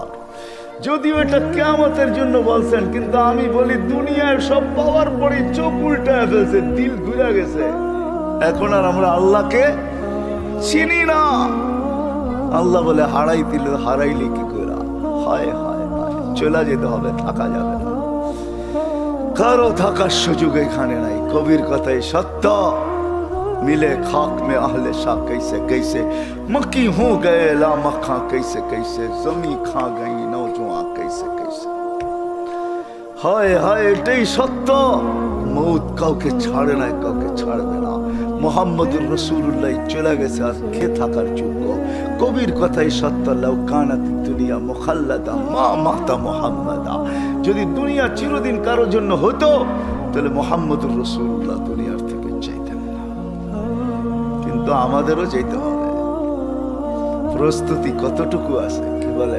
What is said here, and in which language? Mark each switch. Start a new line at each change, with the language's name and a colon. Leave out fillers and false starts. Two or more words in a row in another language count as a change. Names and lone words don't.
Bangla: যদিও এটা কিয়ামতের জন্য বলছেন, কিন্তু আমি বলি দুনিয়ার সব পাওয়ার পরে চোখ উল্টায় ফেলছে, দিল ঘুরে গেছে। এখন আর আমরা আল্লাহকে চিনি না। আল্লাহ বলে হারাইলি কি করে? হায় হায় হায়, চলে যেতে হবে, থাকা যাবে না। কারো থাকার সুযোগ এখানে নাই। কবির কথাই সত্য,
Urdu: ملے خاک میں اہلے شاہ کیسے کیسے، مکی ہو گئے لا مکھا کیسے کیسے، زمی کھا گئی نوجوان کیسے کیسے.
Bangla: হায় হায়, এটাই সত্য। মৌত কাউকে ছাড়ে না, কাউকে ছাড়বে না। মুহম্মদুর রসূলুল্লাহ চলে गेছে আর কে থাকার যোগ্য? কবির কথাই সত্য,
Arabic: لو كانت دنيا مخلدة ما مات محمدا.
Bangla: যদি দুনিয়া চিরদিন কারোর জন্য হতো, তাহলে মুহাম্মদুর রাসূলুল্লাহ দুনিয়ার থেকে চাইতেন না। কিন্তু আমাদেরও যেতে হবে। প্রস্তুতি কতটুকু আছে, কি বলেন?